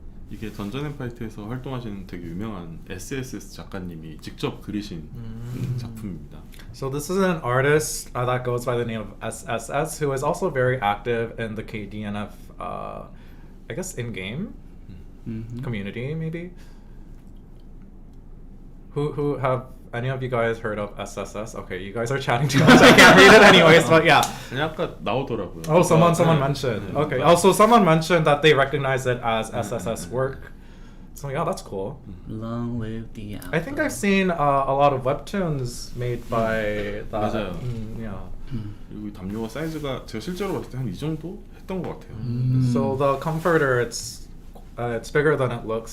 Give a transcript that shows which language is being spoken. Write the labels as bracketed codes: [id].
[ko] 이게 던전 앤 파이트에서 활동하시는 되게 유명한 SSS 작가님이 직접 그리신 작품입니다. [en] So this is an artist that goes by the name of SSS, who is also very active in the KDNF, I guess in-game community, maybe. Who have any of you guys heard of SSS? Okay, you guys are chatting too much. I can't read it anyways, but yeah. [ko] 아니, 아까 나오더라고요. [en] Oh, someone [ko] 네. [en] mentioned. [ko] 네. [en] Okay. Also, someone mentioned that they recognize it as SSS work. So yeah, that's cool. Long live the alpha. I think I've seen a lot of webtoons made by that. [ko] 맞아요. [en] Yeah. [ko] 그리고 이 담요가 사이즈가 제가 실제로 봤을 때 한 이 정도 했던 것 같아요. [en] So the comforter, it's bigger than it looks.